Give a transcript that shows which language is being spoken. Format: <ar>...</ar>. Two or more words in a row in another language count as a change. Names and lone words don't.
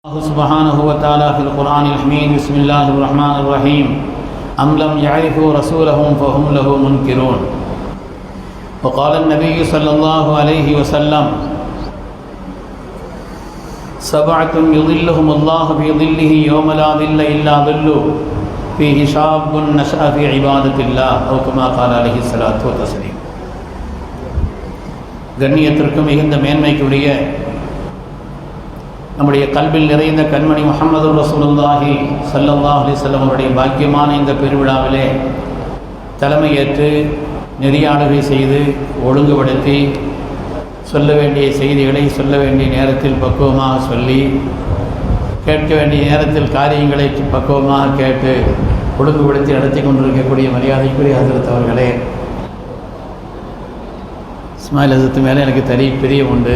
<ar>الله سبحانه وتعالى في القرآن الحميد بسم الله الرحمن الرحيم أم لم يعرفوا رسولهم فهم له منكرون وقال النبي صلى الله عليه وسلم سبعة يظلهم الله في ظله يوم لا ظل إلا ظله فيه شاب نشأ في عبادة الله أو كما قال عليه الصلاة والتسليم.</ar> <ta>கண்ணியத்திற்கும் மிகுந்த மேன்மைக்குரிய நம்முடைய கல்வில் நிறைந்த கண்மணி முஹம்மது</ta> <ar>رسول الله صلى الله عليه</ar> <ta>வஸல்லம் அவருடைய பாக்கியமான இந்த பெருவிழாவிலே தலைமையேற்று நெறியாளுகை செய்து ஒழுங்குபடுத்தி சொல்ல வேண்டிய செய்திகளை சொல்ல வேண்டிய நேரத்தில் பக்குவமாக சொல்லி கேட்க வேண்டிய நேரத்தில் காரியங்களை பக்குவமாக கேட்டு ஒழுங்குபடுத்தி நடத்தி கொண்டிருக்கக்கூடிய மரியாதைக்குரிய ஹஜ்ரத் அவர்களே, இஸ்மாயில் ஹஜ்ரத் மேலே எனக்கு பிரியம் உண்டு.</ta>